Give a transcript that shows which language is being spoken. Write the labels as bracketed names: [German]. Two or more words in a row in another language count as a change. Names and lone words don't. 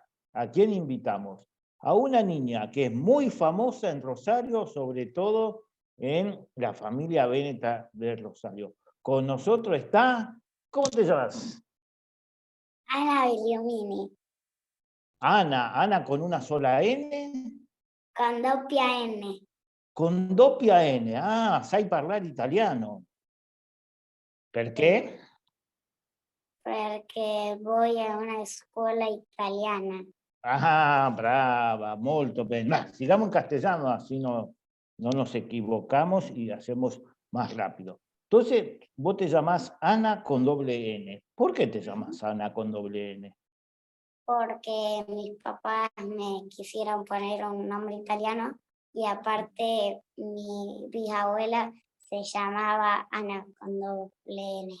[Spanish] ¿A quién invitamos? A una niña que es muy famosa en Rosario, sobre todo en la familia Veneta de Rosario. Con nosotros está, ¿cómo te llamas? Ana Biliomini. Ana con una sola N. [Italian] Con doppia N. Con doppia N. Ah, sai parlare italiano. Perché? [Spanish] Perché voy a una escuela italiana. [Italian] Ah, brava, molto bene. [Spanish] Ma sigamos en castellano, así no nos equivocamos y hacemos más rápido. Entonces, vos te llamás Ana con doble N. ¿Por qué te llamas Ana con doble N? Porque mis papás me quisieron poner un nombre italiano y aparte mi bisabuela se llamaba Ana con doble N.